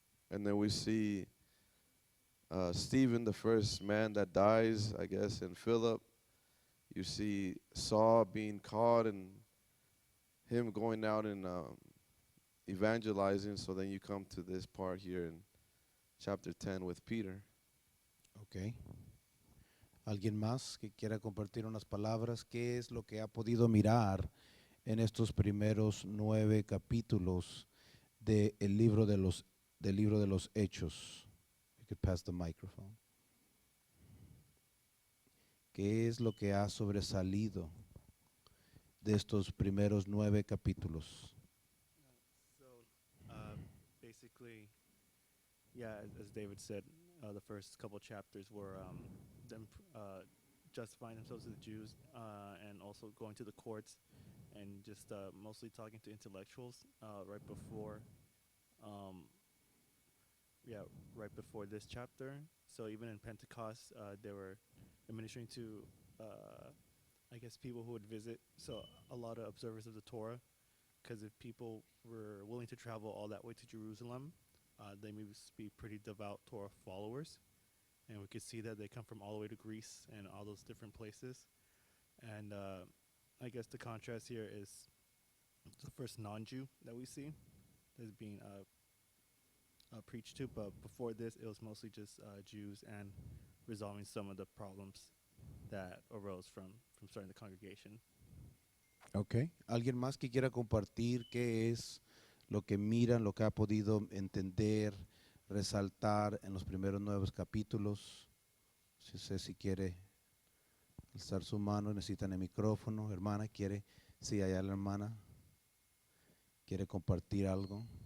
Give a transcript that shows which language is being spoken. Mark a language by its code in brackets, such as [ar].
[en] And then we see Stephen, the first man that dies, I guess, and Philip. You see Saul being caught and him going out and evangelizing. So then you come to this part here in chapter 10 with Peter. Okay. [es] ¿Alguien más que quiera compartir unas palabras? ¿Qué es lo que ha podido mirar en estos primeros 9 capítulos del libro de los Hechos? [en] You could pass the microphone. [es] ¿Qué es lo que ha sobresalido de estos primeros 9 capítulos? [en] So, basically, yeah, as David said, the first couple chapters were them justifying themselves to the Jews and also going to the courts and just mostly talking to intellectuals right before, um, yeah, right before this chapter. So even in Pentecost, they were administering to, I guess, people who would visit. So a lot of observers of the Torah, because if people were willing to travel all that way to Jerusalem, they must be pretty devout Torah followers. And we could see that they come from all the way to Greece and all those different places. And I guess the contrast here is the first non-Jew that we see that's being preached to. But before this, it was mostly just Jews and resolving some of the problems that arose from starting the congregation. Okay. [es] ¿Alguien más que quiera compartir qué es lo que miran, lo que ha podido entender, resaltar en los primeros 9 capítulos? Si sé si quiere alzar su mano, necesitan el micrófono. Hermana, ¿quiere? Sí, allá la hermana. ¿Quiere compartir algo?